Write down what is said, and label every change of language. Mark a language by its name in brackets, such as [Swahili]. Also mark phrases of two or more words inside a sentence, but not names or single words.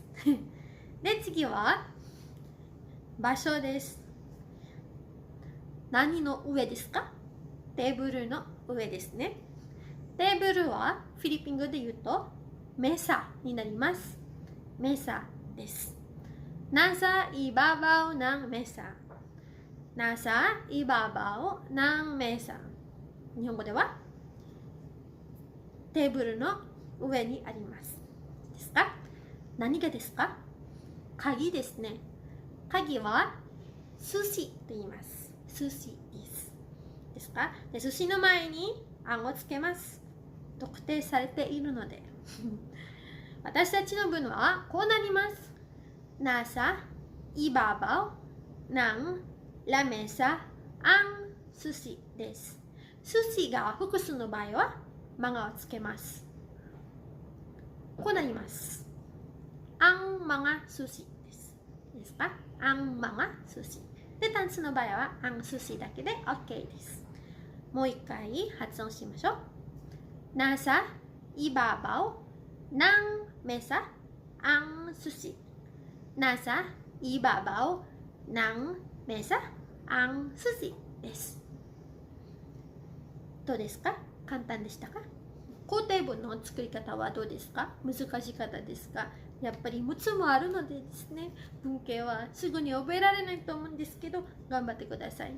[Japanese] で、次は場所です。何の上ですか？テーブルの上ですね。テーブルはフィリピン語で言うとメサになります。メサです。 [Filipino] nasa ibabaw ng mesa。 nasa ibabaw ng mesa。 [Japanese] 日本語ではテーブルの上にあります。ですか？何がですか？鍵ですね。鍵は寿司と言います。寿司です。ですか？で、寿司の前にあんをつけます。特定されているので。私たちの文はこうなります。 [Filipino] nasa ibabaw ng lamesa ang sushi [Japanese] です。寿司が複数の場合はマガをつけます。こうなります。 [Filipino] ang mga sushi [Japanese] です。ですか？ [Filipino] ang mga sushi。 [Japanese] で、単数の場合は [Filipino] ang sushi [Japanese] だけで OK です。もう一回発音しましょう。 [Filipino] nasa ibabaw ng mesa ang sushi。 nasa ibabaw ng mesa ang sushi [Japanese] です。どうですか？簡単でしたか？肯定文の作り方はどうですか？難しかったですか？やっぱり6つもあるのでですね、文型はすぐに覚えられないと思うんですけど、頑張ってください。